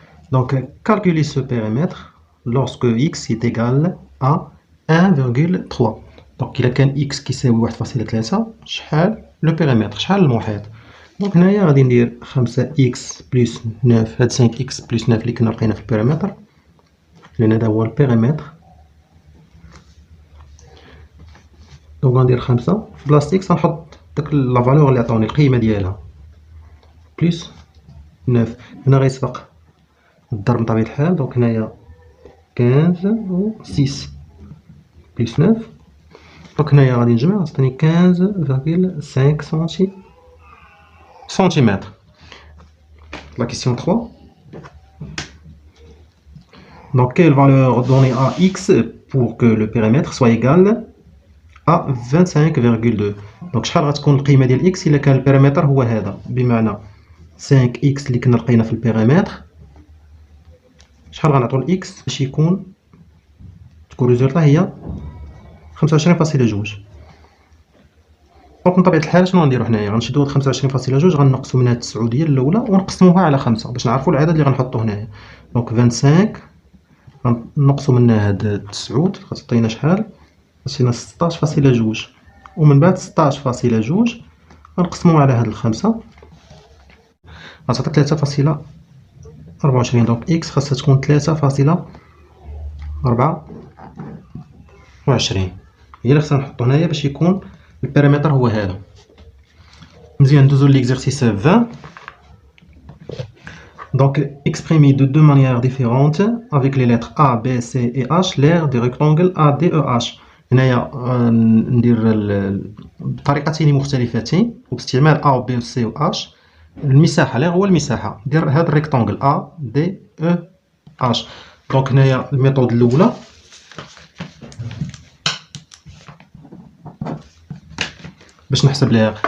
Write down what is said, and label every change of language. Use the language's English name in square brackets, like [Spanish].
[French] Donc calculer ce périmètre lorsque x est égal à 1,3. [Arabic] دونك إلا كان x كيساوي 1.3 شحال لو بيريمتر، شحال المحيط. دونك هنايا غادي ندير 5x بلس 9، هاد 5x بلس 9 اللي كنا لقينا في البيريمتر، لأن هذا هو البيريمتر. دونك غندير 5 في بلاصة x غنحط داك لا فالور اللي عطاوني القيمة ديالها بلس 9. هنا غيسبق الضرب بطبيعة الحال. دونك هنايا 15 و 6 بلس 9. دونك هنايا غادي نجمع غتعطيني 15.5 سنتيمتر. [French] La question 3. Donc quelle valeur donner à x pour que le périmètre soit égal à 25,2. [Arabic] دونك شحال غتكون القيمة ديال x إلا كان البيريمتر هو هذا، بمعنى 5x اللي كنا لقينا في البيريمتر، شحال غنعطو لإكس باش تكون ريزولتا هي 25.2. دونك من طبيعة الحال شنو غنديرو هنايا، غنشدو هاد 25.2 غنقصو منها 9 ديال الأولى ونقسموها على 5 باش نعرفو العدد اللي غنحطو هنايا. دونك 25 غنقصو منها هاد 9 غتعطينا شحال، غتعطينا 16.2، ومن بعد 16.2 غنقسمو على هاد الخمسة غتعطي 3.24. دونك إكس خاصها تكون 3.24 هي اللي خصنا نحطو هنايا باش يكون البيريمتر هو هذا. مزيان ندوزو ليكزارسيس 20. [French] Donc exprimer de deux manières différentes avec les lettres A, B, C et H l'aire du rectangle ADEH. [Arabic] هنايا ندير بطريقتين مختلفتين وباستعمال A و B و C و H المساحة، l'aire هو المساحة. ندير هذا الريكتانجل A D E H. دونك هنايا الميثود الاولى باش نحسب ليغ.